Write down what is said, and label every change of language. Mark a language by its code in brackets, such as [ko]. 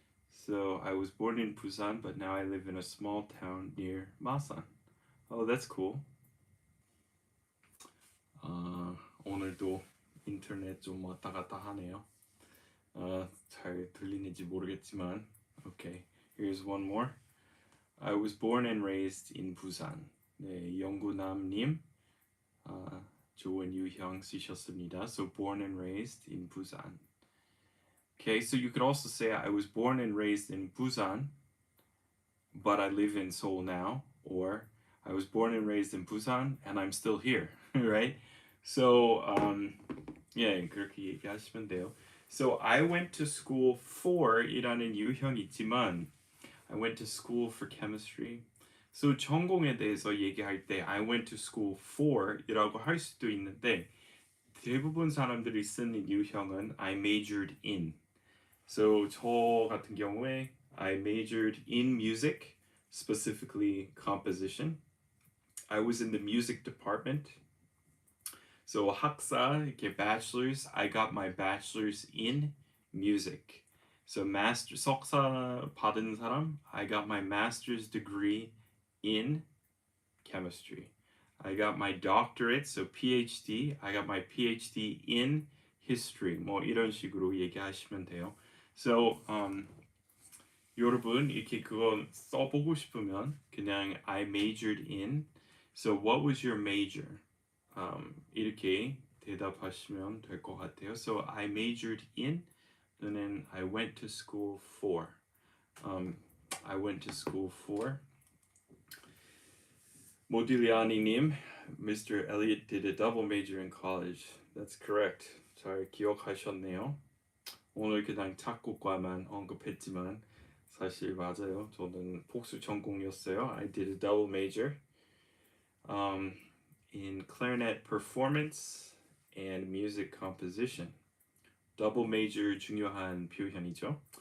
[en] So I was born in Busan, but now I live in a small town near Masan. Oh, that's cool. [ko] 오늘도 인터넷 좀 왔다 갔다 하네요. 잘 들리는지 모르겠지만. [en] Okay, here's one more. I was born and raised in Busan. [ko] 네, 영구남님, 좋은 유형 쓰셨습니다. [en] So born and raised in Busan. Okay, so you could also say I was born and raised in Busan, but I live in Seoul now, or I was born and raised in Busan and I'm still here, right? So yeah, [ko] 그렇게 얘기하시면 돼요. [en] So I went to school for [ko] 이라는 유형이 있지만 [en] I went to school for chemistry. So [ko] 전공에 대해서 얘기할 때 [en] I went to school for [ko] 이라고 할 수도 있는데 대부분 사람들이 쓰는 유형은 [en] I majored in. So [ko] 저 같은 경우에 [en] I majored in music, specifically composition. I was in the music department. So [ko] 학사, 이렇게 [en] bachelor's, I got my bachelor's in music. So master, [ko] 석사 받은 사람, [en] I got my master's degree in chemistry. I got my doctorate, so PhD, I got my PhD in history. [ko] 뭐 이런 식으로 얘기하시면 돼요. [en] So [ko] 여러분 이렇게 그거 써보고 싶으면 그냥 [en] I majored in. So what was your major? [ko] 이렇게 대답하시면 될 것 같아요. [en] So I majored in [ko] 또는 [en] I went to school for. I went to school for. [ko] 모딜리아니님, Mr. [en] Elliot did a double major in college. That's correct. [ko] 잘 기억하셨네요. 오늘 그냥 작곡과만 언급했지만 사실 맞아요. 저는 복수 전공이었어요. [en] I did a double major in clarinet performance and music composition. [ko] double major 중요한 표현이죠.